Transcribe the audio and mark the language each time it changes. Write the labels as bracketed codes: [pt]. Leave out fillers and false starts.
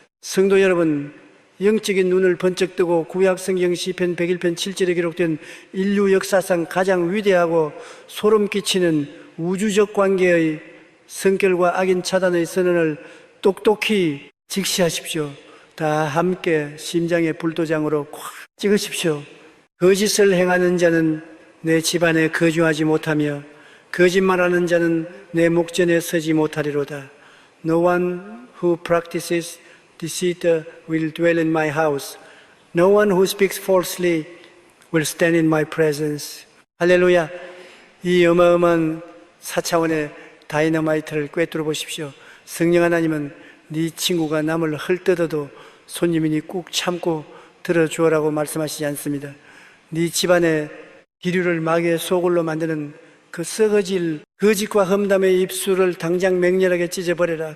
[ko] 성도 여러분, 영적인 눈을 번쩍 뜨고 구약 성경 시편 101편 7절에 기록된 인류 역사상 가장 위대하고 소름 끼치는 우주적 관계의 성결과 악인 차단의 선언을 똑똑히 직시하십시오. 다 함께 심장의 불도장으로 콱 찍으십시오. 거짓을 행하는 자는 내 집안에 거주하지 못하며 거짓말하는 자는 내 목전에 서지 못하리로다. [en] No one who practices deceit will dwell in my house. No one who speaks falsely will stand in my presence. [ko] 할렐루야. 이 어마어마한 4차원의 다이너마이트를 꿰뚫어 보십시오. 성령 하나님은 네 친구가 남을 헐뜯어도 손님이니 꾹 참고 들어주어라고 말씀하시지 않습니다. 네 집안의 기류를 마귀의 소굴로 만드는 그 썩어질 거짓과 험담의 입술을 당장 맹렬하게 찢어버려라.